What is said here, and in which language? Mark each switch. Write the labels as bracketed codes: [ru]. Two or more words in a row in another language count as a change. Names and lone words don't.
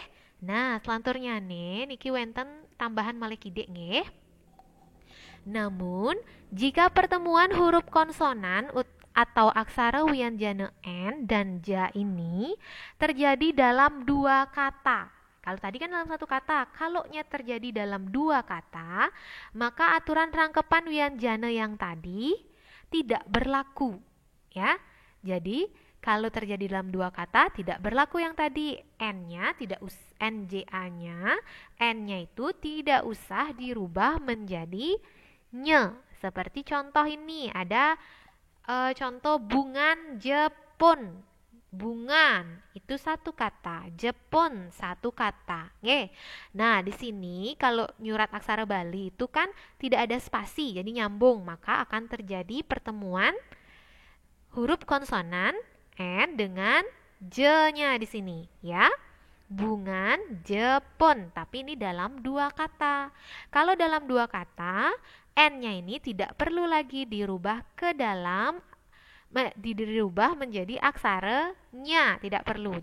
[ban] Nah, selanturnya niki wenten tambahan malih kidik nggih. [id] Namun, jika pertemuan huruf konsonan atau aksara wianjana N dan ja ini terjadi dalam dua kata. Kalau tadi kan dalam satu kata, kalau nya terjadi dalam dua kata, maka aturan rangkepan wianjana yang tadi tidak berlaku, ya. Jadi kalau terjadi dalam dua kata tidak berlaku yang tadi N-nya tidak NJA-nya N-nya itu tidak usah dirubah menjadi nye. Seperti contoh ini ada contoh bungan Jepun. Bungan itu satu kata, Jepun satu kata. Nah, di sini kalau nyurat aksara Bali itu kan tidak ada spasi, jadi nyambung, maka akan terjadi pertemuan huruf konsonan N dengan J-nya di sini, ya. Bungan Jepun, tapi ini dalam dua kata. Kalau dalam dua kata, N-nya ini tidak perlu lagi dirubah dirubah menjadi aksara nya, tidak perlu.